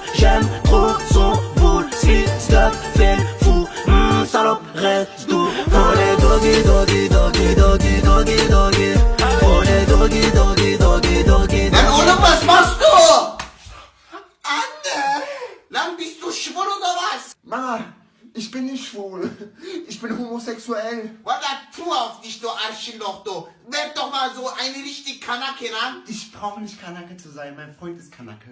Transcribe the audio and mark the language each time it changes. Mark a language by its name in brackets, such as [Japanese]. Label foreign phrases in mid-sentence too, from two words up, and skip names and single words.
[French] J'aime trop son boule, [English] sweet stuff, [French] fait fou. Salope, reste doux. Oh les [English] doggy, doggy, doggy, doggy, doggy, doggy. [French] Oh les [English] doggy, doggy, doggy, doggy. [Turkish] Lan oğlum [German] was machst du? Anne! Lan bist du schwul oder was? Mama, ich bin nicht schwul. Ich bin homosexuell. Walla, tu auf dich, du Arschloch, du. Werd doch mal so eine richtig Kanake, lan. Ich brauche nicht Kanake zu sein, mein Freund ist Kanake.